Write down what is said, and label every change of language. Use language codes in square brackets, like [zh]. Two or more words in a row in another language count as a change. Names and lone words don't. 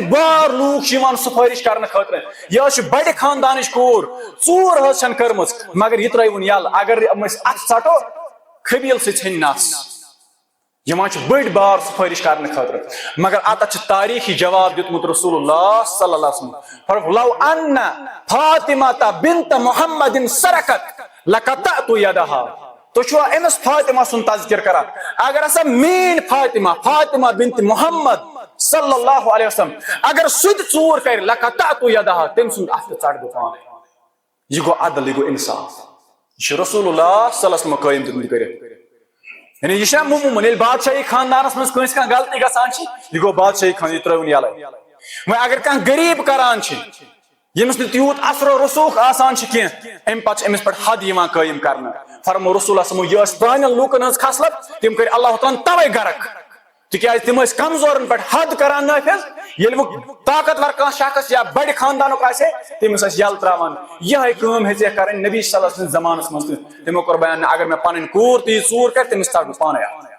[ks] بار لوٗکھ چھِ یِوان سُفٲرِش کرنہٕ خٲطرٕ یہِ حظ چھِ بڑِ خاندانٕچ کوٗر ژوٗر حظ چھنہٕ کٔرمٕژ مگر یہِ ترٲیوُن یلہٕ اگر یِم أسۍ اتھ ژٹو قبیٖل سۭتۍ ژھیٚنہِ نس یِوان چھِ بٔڑۍ بار سُفٲرِش کرنہٕ خٲطرٕ مگر اتھ چھُ تاریٖخی جواب دیُتمُت [ar] رسول اللہ صلی اللہ علیہ وسلم لو ان فاطمہ بنت محمد سرقت لقطعت یدہا [ks] تُہۍ چھُوا أمِس فاطمہ سُنٛد تذکر کران اگر ہسا میٲنۍ فاطمہ بنت محمد [ar] صلی اللہ علیہ وسلم [ks] اگر سُہ تہِ ژوٗر کرِ [ar] لقطعت یدہا [ks] تٔمۍ سُنٛد اَتھٕ ژٹہٕ بہٕ پانے یہِ گوٚو عدل یہِ گوٚو انصاف یہِ چھُ [ar] رسول اللہ صلی اللہ علیہ وسلم [ks] قٲیِم دیُتمُت کٔرِتھ یعنی یہ چھا موموٗن ییٚلہِ بادشاہی خاندانس منٛز کٲنٛسہِ کانٛہہ غلطی گژھان چھِ یہِ گوٚو بادشاہی خان یہِ ترٲوُن یلے وۄنۍ اگر کانٛہہ غریٖب کران چھِ ییٚمِس نہٕ تیوٗت اثر و رسوٗخ آسان چھِ کینٛہہ امہِ پتہٕ چھِ أمِس پٮ۪ٹھ حد یِوان قٲیِم کرنہٕ فرمو رسول اللہ یہِ ٲس پرانٮ۪ن لوٗکن ہٕنٛز خصلت تِم کٔرۍ [ar] اللہ تعالیٰ [ks] ہن توے غرق تِکیٛازِ تِم ٲسۍ کمزورن پٮ۪ٹھ حد کران نٲفِظ ییٚلہِ وۄنۍ طاقتور کانٛہہ شخص یا بڑِ خاندانُک آسہِ ہے تٔمِس ٲسۍ یلہٕ تراوان یِہے کٲم ہیٚژے کَرٕنۍ نبی [ar] صلی اللہ علیہ وسلم [ks] زمانس منٛز تہِ تِمو کوٚر بیان اگر مےٚ پنٕنۍ کوٗر تہِ یہِ ژوٗر کرِ تٔمِس ژٹہٕ بہٕ پانے